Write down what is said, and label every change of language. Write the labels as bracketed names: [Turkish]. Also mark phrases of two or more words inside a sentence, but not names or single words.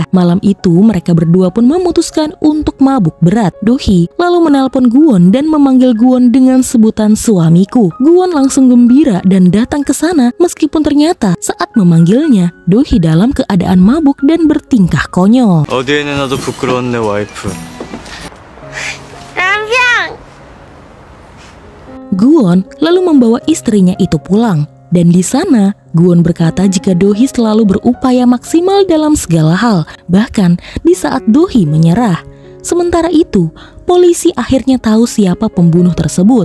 [Indonesian] Malam itu mereka berdua pun memutuskan untuk mabuk berat. Dohee lalu menelpon Gwon dan memanggil Gwon dengan sebutan suamiku. Gwon langsung gembira dan datang ke sana meskipun ternyata saat memanggilnya, Dohee dalam keadaan mabuk dan bertingkah konyol. [Korean] 어디에 내놔도 부끄러운 내 와이프. 남편! [Indonesian] Gwon lalu membawa istrinya itu pulang. Dan di sana, Gwon berkata jika Dohee selalu berupaya maksimal dalam segala hal, bahkan di saat Dohee menyerah. Sementara itu, polisi akhirnya tahu siapa pembunuh tersebut.